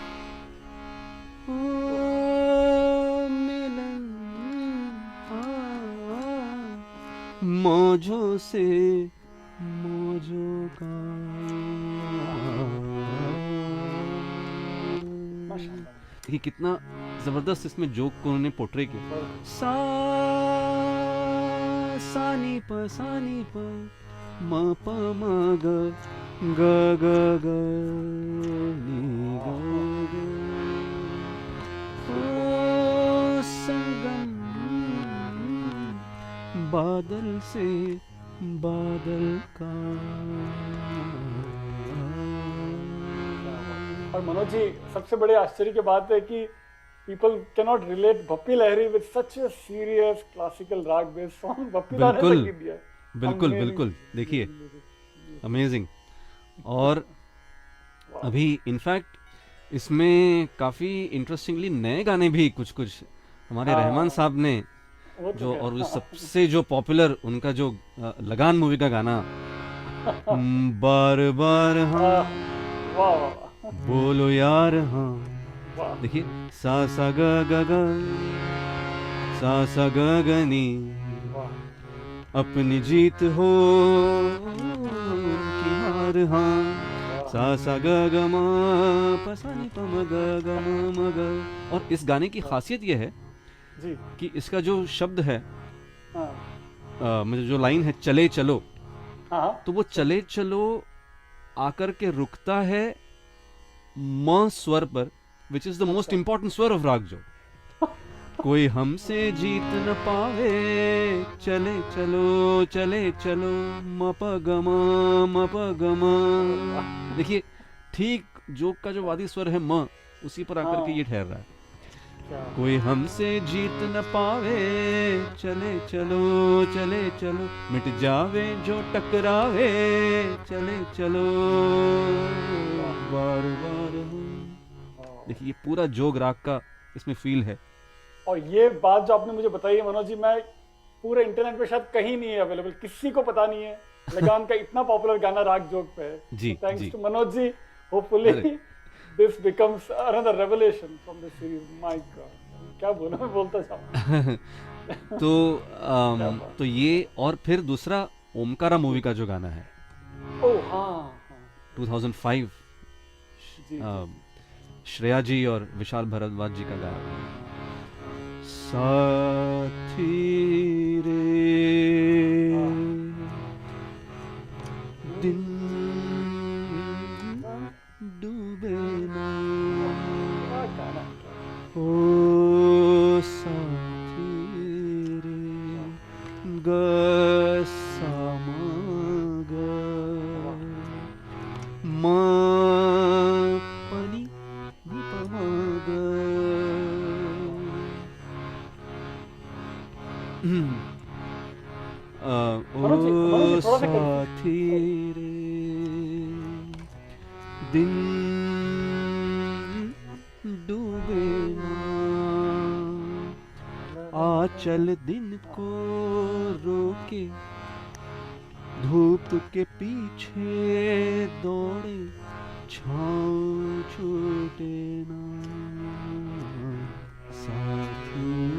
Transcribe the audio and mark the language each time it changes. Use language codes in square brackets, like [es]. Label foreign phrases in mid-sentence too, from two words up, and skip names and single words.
[hi] ओ मिलन मौजों से मौजों का, माशाल्लाह, कि कितना जबरदस्त इसमें जोक को उन्होंने पोर्ट्रे किया। पर- सा सानी प म प म ग ग ग ग नी ग ग, ओ संगम बादल से बादल का। और मनोज जी, सबसे बड़े आश्चर्य की बात है कि [en] people cannot relate [hi] भप्पी लहरी [en] with such a serious classical rag based song। [hi] भप्पी लहरी ने बिल्कुल, संगीत दिया है। बिल्कुल Amazing, बिल्कुल, देखिए amazing, अमेजिंग। और wow, अभी इनफैक्ट इसमें काफ़ी इंटरेस्टिंगली नए गाने भी कुछ कुछ हमारे हाँ, रहमान साहब ने वो तो जो, क्या, और उस हाँ, सबसे जो पॉपुलर उनका जो लगान मूवी का गाना, बार बार हाँ वाह वाह बोलो यार हाँ, वाह, देखिए सा सा ग ग ग, सा सा ग ग नी, वाह, अपनी जीत हो कि हार हाँ, सा सा ग ग म प सा नि प म ग ग म ग। और इस गाने की खासियत यह है जी, कि इसका जो शब्द है, हाँ, मुझे जो लाइन है चले चलो, हाँ, तो वो चले चलो आकर के रुकता है म स्वर पर, [en] which is the most important [hi] स्वर ऑफ राग जो। कोई हमसे जीत न पावे, चले चलो म प ग म प ग म। देखिए ठीक जोक का जो वादी स्वर है म, उसी पर आकर के ये ठहर रहा है। क्या, कोई हमसे जीत न पावे, चले चलो मिट जावे जो टकरावे, चले चलो बार बार हो। देखिए ये पूरा जोग राग का इसमें फील है। और ये बात जो आपने मुझे बताई है मनोज जी, मैं पूरे इंटरनेट पे शायद कहीं नहीं है अवेलेबल, किसी को पता नहीं है लगान का इतना पॉपुलर गाना राग जोग पे है। जी, थैंक्स जी। [en] to Manoj ji, hopefully [hi] अरे। [en] this becomes another revelation from this series. my god, [hi] क्या बोलूं, मैं बोलता जाऊं। तो क्या बात। तो ये, और फिर दूसरा ओमकारा मूवी का जो गाना है ओह हाँ, हाँ, 2005, जी, श्रेया जी और विशाल भरद्वाज जी का गाया हुआ है। साथी रे दिन डूबे ना क्या गाना है, क्या- ओ साथी रे ग सा म ग म प नि नि प म ग मनोज जी ओ थोड़ा सा साथी रे दिन डूबे ना आचल दिन को रोके धूप के पीछे दौड़े छाँव छूटे ना साथी।